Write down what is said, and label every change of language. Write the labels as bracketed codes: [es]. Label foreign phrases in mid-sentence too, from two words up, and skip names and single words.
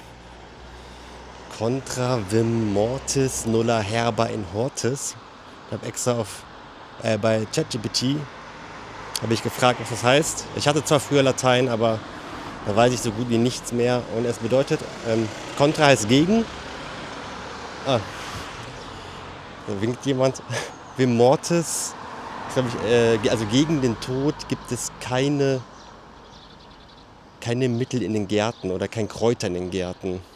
[la] Contra vim mortis nulla herba in hortis. [de] Ich habe extra bei ChatGPT habe ich gefragt, was das heißt. Ich hatte zwar früher Latein, aber da weiß ich so gut wie nichts mehr. Und es bedeutet, Contra heißt gegen. Ah, da winkt jemand. [la] Vim mortis, [de] glaube ich, also gegen den Tod gibt es keine Mittel in den Gärten oder kein Kräuter in den Gärten.